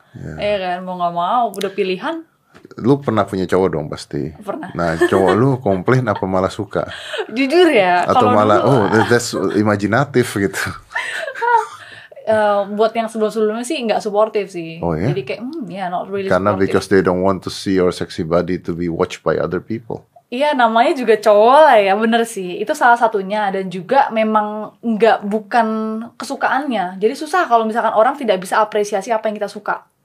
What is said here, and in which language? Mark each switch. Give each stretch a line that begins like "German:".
Indonesian: Iya kan, mau nggak mau udah pilihan. Lu pernah punya cowok dong pasti. Pernah. Nah, cowok lu komplain apa malah suka? Jujur ya. Atau malah that's imajinatif gitu. Buat yang sebelum-sebelumnya sih nggak suportif sih. Oh, ya? Jadi kayak
English: not really
Indonesian: karena
English: supportive. Because they don't want to see your sexy body to be watched by other people.
Indonesian: Iya, namanya juga cowok lah ya, bener sih. Itu salah satunya. Dan juga memang bukan kesukaannya. Jadi susah kalau misalkan orang tidak bisa apresiasi apa yang kita suka.